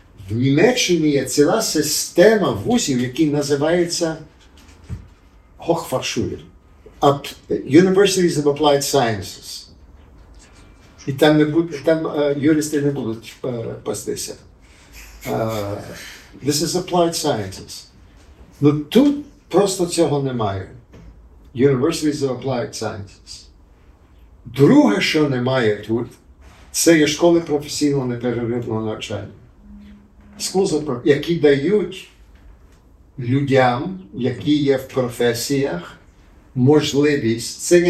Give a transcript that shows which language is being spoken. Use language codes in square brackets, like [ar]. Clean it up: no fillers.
[uk] В Німеччині є ціла система вузів, які називаються Hochfachschulen, Universities of Applied Sciences. І там юристи не будуть пастися. [en] This is applied sciences. [uk] Ну тут просто цього немає. [en] Universities of Applied Sciences. [uk] Друге, що немає тут, це є школи професійного непперервного навчання. Які дають людям, які є в професіях, можливість.